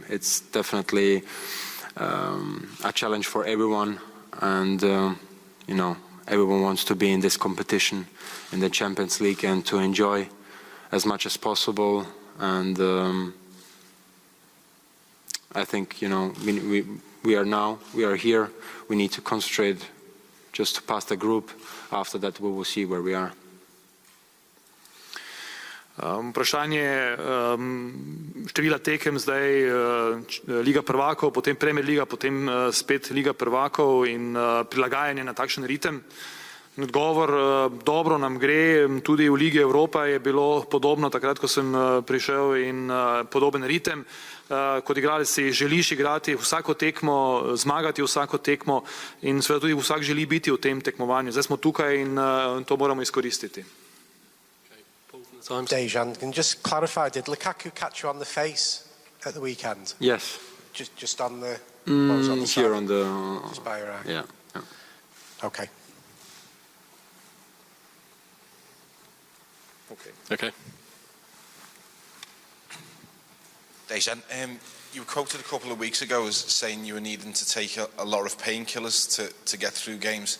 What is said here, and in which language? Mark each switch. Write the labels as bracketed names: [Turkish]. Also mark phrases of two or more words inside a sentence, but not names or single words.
[English] It's definitely a challenge for everyone, and everyone wants to be in this competition in the Champions League and to enjoy as much as possible, and I think we are here. We need to concentrate just to pass the group. After that we will see where we are. [Slovenian] Vprašanje števila tekem zdaj, Liga prvakov, potem Premier Liga, potem spet Liga prvakov in prilagajanje na takšen ritem. Odgovor, dobro nam gre, tudi v Ligi Evropa je bilo podobno takrat, ko sem prišel, in podoben ritem. Kot igralec si želiš igrati vsako tekmo, zmagati vsako tekmo in seveda tudi vsak želi biti v tem tekmovanju. Zdaj smo tukaj in to moramo izkoristiti. [English] Dejan, can you just clarify, did Lukaku catch you on the face at the weekend? Yes. Just on the... on the here on the... Just by your eye? Yeah. Okay. Okay. Dejan, you were quoted a couple of weeks ago as saying you were needing to take a lot of painkillers to get through games.